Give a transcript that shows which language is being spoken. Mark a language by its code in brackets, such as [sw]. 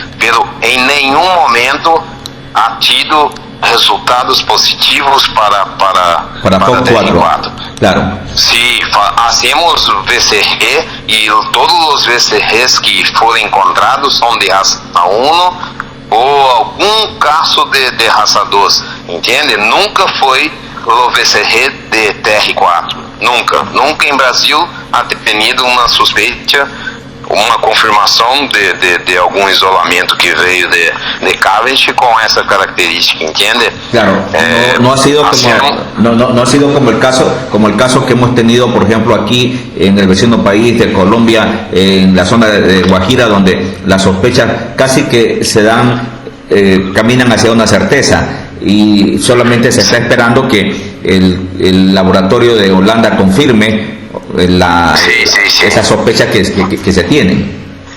[es] Pero en ningún momento ha tido resultados positivos para FOX4. Claro. Sí, hacemos VCG y todos los VCGs que fueron encontrados son de raza 1 [pt] ou algum caso de raça 2, entende? Nunca foi o VCG de TR4, nunca em Brasil [es] ha tenido [pt] uma suspeita, uma confirmação de algum isolamento que veio de Cavendish com essa característica, ¿entiende? [es] Claro, no ha sido no ha sido como el caso que hemos tenido, por ejemplo, aquí en el vecino país de Colombia, en la zona de Guajira, donde las sospechas casi que se dan, caminan hacia una certeza, y solamente se está esperando que el laboratorio de Holanda confirme esa sospecha que se tiene.